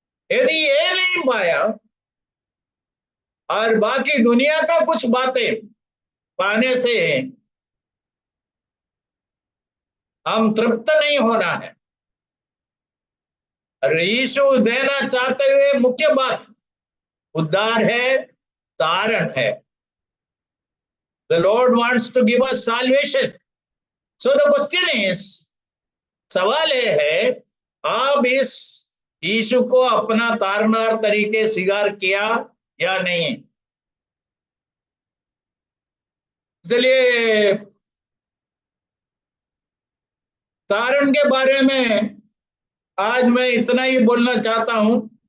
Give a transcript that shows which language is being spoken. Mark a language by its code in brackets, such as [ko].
[hi] यदि ये नहीं पाया और बाकी दुनिया का कुछ बातें पाने से हम तृप्त नहीं होना है। और यीशु देना चाहते हुए मुख्य बात उद्धार है, तारण है। [en] The Lord wants to give us salvation. So the question is, [hi] सवाल ये है आप इस यीशु को अपना तारनार तरीके स्वीकार किया या नहीं। इसलिए तारण के बारे में आज मैं इतना ही बोलना चाहता हूं।